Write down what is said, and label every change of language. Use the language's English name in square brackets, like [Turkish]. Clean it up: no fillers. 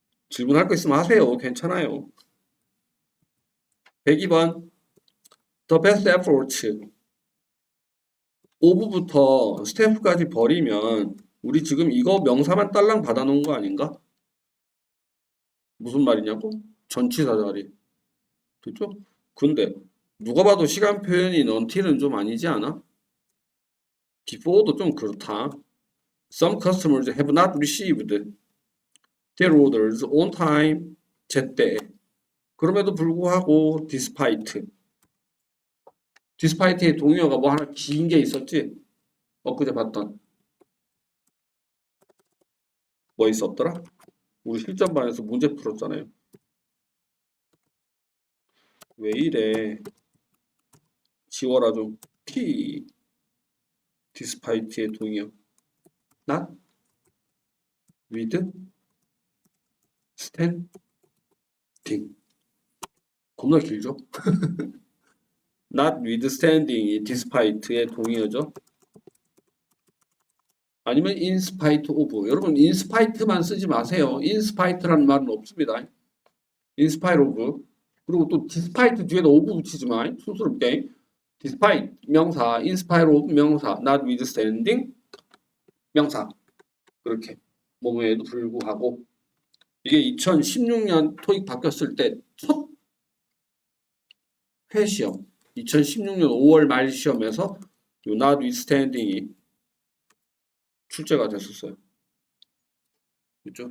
[Korean] 질문할 거 있으면 하세요. 괜찮아요. 102번 [English] The best approach [Korean] 5부부터 스태프까지 버리면 우리 지금 이거 명사만 딸랑 받아놓은 거 아닌가? 무슨 말이냐고? 전치사 자리. 그죠? 근데 누가 봐도 시간 표현이 until은 좀 아니지 않아? before도 좀 그렇다. [English] Some customers have not received their orders on time. [Korean] 제때. 그럼에도 불구하고 despite의 동의어가 뭐 하나 긴 게 있었지? 엊그제 봤던 뭐 있었더라? 우리 실전반에서 문제 풀었잖아요. 왜 이래? 지워라 좀. despite의 동의어. [English] not, with, stand. [Korean] 겁나 길죠? notwithstanding, despite의 동의어죠. 아니면 [English] in spite of. 여러분 in spite만 쓰지 마세요. in spite라는 말은 없습니다. in spite of. [Korean] 그리고 또 despite 뒤에다 of 붙이지 마. 촌스럽게. [English] despite 명사, in spite of 명사, notwithstanding 명사. [Korean] 그렇게 뭐뭐에도 불구하고. 이게 2016년 토익 바뀌었을 때 첫 회시험 2016년 5월 말 시험에서 이 notwithstanding이 출제가 됐었어요. 그렇죠?